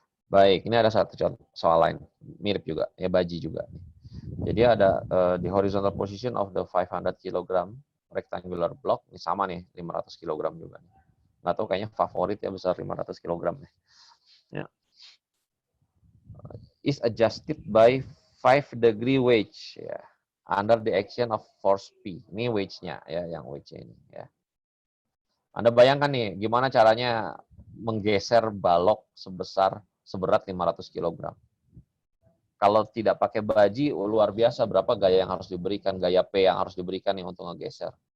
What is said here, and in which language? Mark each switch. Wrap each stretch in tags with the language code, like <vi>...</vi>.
<id>Baik, ini ada satu soal lain, mirip juga, ya baji juga. Jadi ada</id> <en>the horizontal position of the 500 kg rectangular block,</en> <id>ini sama nih, 500 kg juga. Nggak tahu kayaknya favorit ya besar 500 kg nih. Ya.</id> <en>Is adjusted by 5 degree wedge ya. Under the action of force P.</en> <id>Ini wedge-nya ya, yang wedge-nya ini ya. Anda bayangkan nih gimana caranya menggeser balok seberat 500 kg. Kalau tidak pakai baji, luar biasa berapa gaya yang harus diberikan, gaya P yang harus diberikan nih untuk ngegeser.</id>